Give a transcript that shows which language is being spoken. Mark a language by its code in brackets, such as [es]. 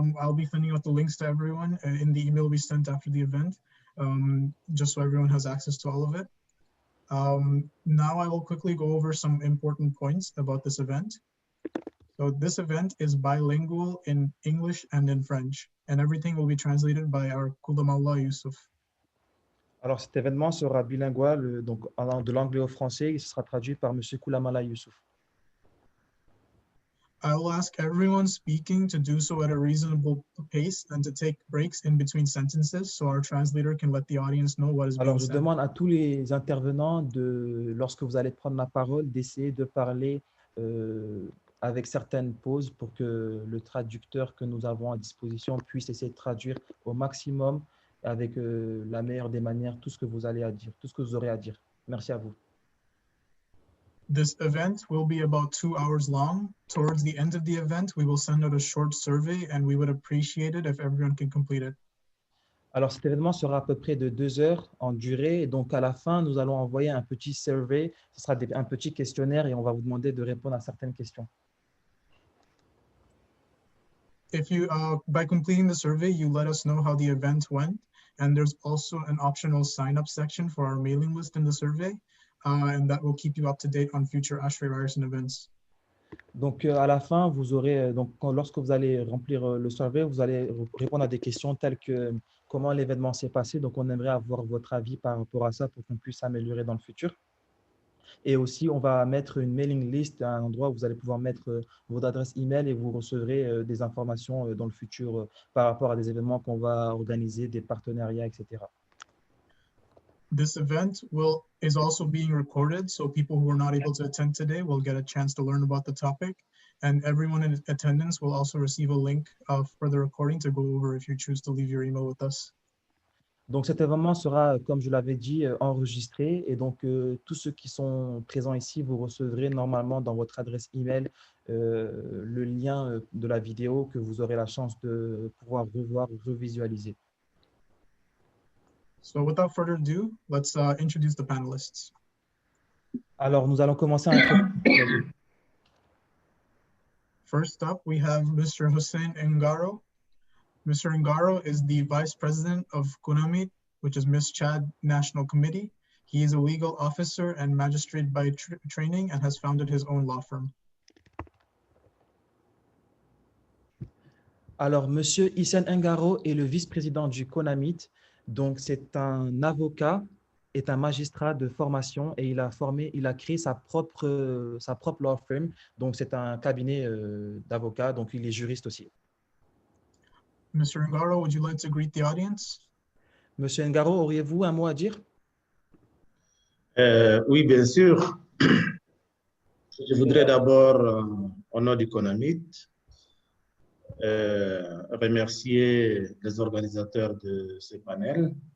[en] I'll be sending out the links to everyone in the email we sent after the event, just so everyone has access to all of it. Now I will quickly go over some important points about this event. So this event is bilingual in English and in French, and everything will be translated by our Kulamallah Youssouf. [fr] Alors, cet événement sera bilingual, donc de l'anglais au français, et ce sera traduit par Monsieur Koulamala Youssouf. [en] I will ask everyone speaking to do so at a reasonable pace and to take breaks in between sentences so our translator can let the audience know what is being [fr] Alors, je [en] said. [fr] demande à tous les intervenants, lorsque vous allez prendre la parole, d'essayer de parler avec certaines pauses pour que le traducteur que nous avons à disposition puisse essayer de traduire au maximum avec la meilleure des manières tout ce que vous allez à dire, tout ce que vous aurez à dire. Merci à vous. [en] This event will be about 2 hours long. Towards the end of the event, we will send out a short survey and we would appreciate it if everyone can complete it. [fr] Alors, cet événement sera à peu près de 2 heures en durée. Et donc, à la fin, nous allons envoyer un petit survey. Ce sera un petit questionnaire et on va vous demander de répondre à certaines questions. [en] If you, by completing the survey, you let us know how the event went. And there's also an optional sign-up section for our mailing list in the survey. And that will keep you up to date on future ASHRAE Ryerson events. [fr] Donc, à la fin, vous aurez, lorsque vous allez remplir le survey, vous allez répondre à des questions telles que comment l'événement s'est passé. Donc, on aimerait avoir votre avis par rapport à ça pour qu'on puisse s'améliorer dans le futur. Et aussi, on va mettre une mailing list à un endroit où vous allez pouvoir mettre votre adresse email et vous recevrez des informations dans le futur par rapport à des événements qu'on va organiser, des partenariats, etc. [en] This event is also being recorded, so people who are not able to attend today will get a chance to learn about the topic, and everyone in attendance will also receive a link for the recording to go over if you choose to leave your email with us. [fr] Donc, cet événement sera, comme je l'avais dit, enregistré, et donc tous ceux qui sont présents ici, vous recevrez normalement dans votre adresse email le lien de la vidéo que vous aurez la chance de pouvoir revoir ou revisualiser. [en] So without further ado, let's introduce the panelists. [fr] Alors, nous allons commencer à introduire. [en] First up, we have Mr. Hussein Ngaro. Mr. Ngaro is the Vice President of CUNAMIT, which is Miss Chad National Committee. He is a legal officer and magistrate by training and has founded his own law firm. [fr] Alors, Monsieur Hussein Ngaro est le vice-président du CONAMIT. Donc, c'est un avocat, est un magistrat de formation et il a créé sa propre [en] law firm. [fr] Donc, c'est un cabinet d'avocats, donc il est juriste aussi. [en] Mr. Ngaro, would you like to greet the audience? [fr] Monsieur Ngaro, auriez-vous un mot à dire? Oui, bien sûr. Je voudrais d'abord, au nom du CONAMIT, remercier les organisateurs de ce panel.